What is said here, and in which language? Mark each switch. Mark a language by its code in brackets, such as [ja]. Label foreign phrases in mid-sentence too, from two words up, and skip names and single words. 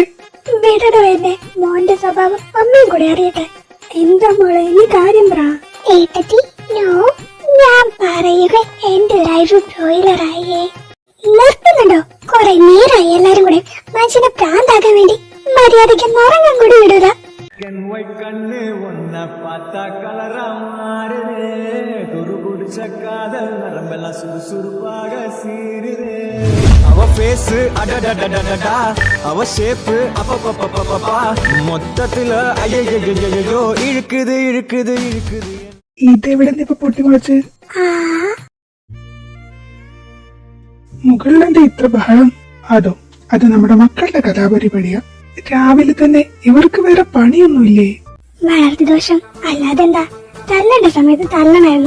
[ml] വിടടോ എന്നെ, മോന്റെ സ്വഭാവം അമ്മയും കൂടെ അറിയട്ടെ. എന്താ മോളെ, ഈ കാര്യം പറ. ഏട്ടത്തി, നോ, ഞാൻ പറയുക എന്റെ ലൈഫ് ബ്രോയിലറായേ. നിർത്തുന്നുണ്ടോ? കൊറേ നേരമായി എല്ലാരും കൂടെ മനുഷ്യനെ പ്രാന്താക്കാൻ വേണ്ടി. മര്യാദയ്ക്ക് ഉറങ്ങാൻ കൂടി വിടൂല. [ta] கண்ணு ஒன்ன பார்த்தா கலரா மாறுதே, துரு குடிச்ச காதல் நரம்பெல்லாம் சுறுசுறுப்பாக சீருதே. அவ பேஸ் அடடடடடடா, அவ ஷேப்பு அப்பப்பப்பப்பப்பா, மொத்தத்துல ஐயோ இழுக்குது. [ml] ഇതെവിടെ നിന്ന് ഇപ്പൊ പൊട്ടിമുളച്ച്? മുകളിലെന്താ ഇത്ര ബഹളം? അത് നമ്മുടെ മക്കളുടെ കലാപരിപാടിയാ. രാവിലെ തന്നെ ഇവർക്ക് വേറെ പണിയൊന്നുമില്ലേ? വളർത്തി ദോഷം അല്ലാതെന്താ? തല്ലേണ്ട സമയത്ത് തല്ലണമായിരുന്നു.